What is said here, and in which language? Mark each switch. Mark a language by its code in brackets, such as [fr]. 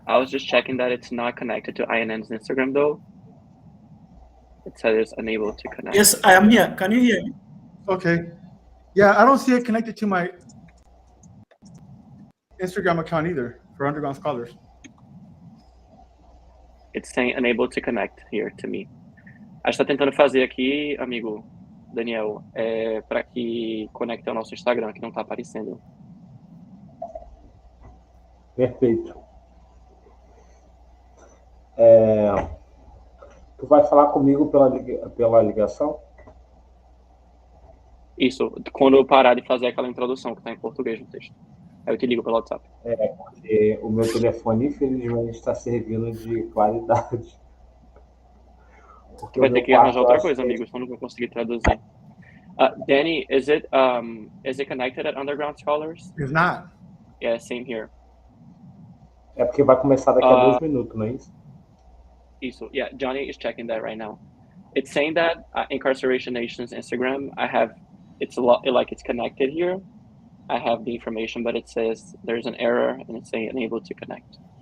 [en] I was just checking that it's not connected to INN's Instagram though. It says unable to connect. Yes, I am here. Can you hear me? Okay. Yeah, I don't see it connected to my Instagram account either for Underground Scholars. It's saying unable to connect here to me. [pt] A gente tá tentando fazer aqui, amigo Daniel, para que conecte ao nosso Instagram, que não tá aparecendo. Perfeito. Tu vai falar comigo pela ligação? Isso, quando eu parar de fazer aquela introdução que tá em português no texto. Aí eu te ligo pelo WhatsApp. Porque o meu telefone, infelizmente, está servindo de qualidade. Porque vai ter que arranjar outra coisa, amigo, senão não vou conseguir traduzir. [en] Danny, is it connected at Underground Scholars? It's not. Yeah, same here. [pt] É porque vai começar daqui a 2 minutos, não é isso? [en] Isso, yeah, Johnny is checking that right now. It's saying that Incarceration Nation's Instagram, it's like it's connected here. I have the information, but it says there's an error and it's saying unable to connect.